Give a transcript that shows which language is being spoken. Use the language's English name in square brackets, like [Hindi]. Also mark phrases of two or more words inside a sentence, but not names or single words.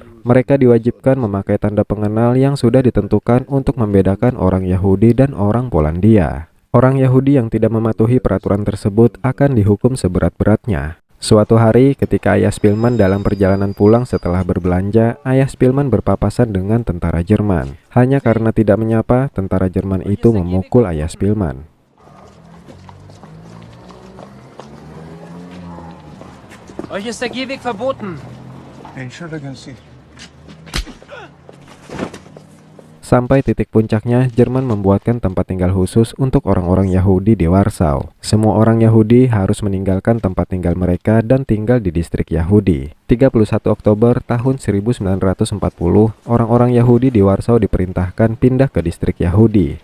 [Indonesian] Mereka diwajibkan memakai tanda pengenal yang sudah ditentukan untuk membedakan orang Yahudi dan orang Polandia. Orang Yahudi yang tidak mematuhi peraturan tersebut akan dihukum seberat-beratnya. Suatu hari, ketika ayah Spillman dalam perjalanan pulang setelah berbelanja, ayah Spillman berpapasan dengan tentara Jerman. Hanya karena tidak menyapa, tentara Jerman itu memukul ayah Spillman. [German] Euch ist der Gehweg verboten. Entschuldigen Sie. [Indonesian] Sampai titik puncaknya, Jerman membuatkan tempat tinggal khusus untuk orang-orang Yahudi di Warsaw. Semua orang Yahudi harus meninggalkan tempat tinggal mereka dan tinggal di distrik Yahudi. 31 Oktober tahun 1940, orang-orang Yahudi di Warsaw diperintahkan pindah ke distrik Yahudi.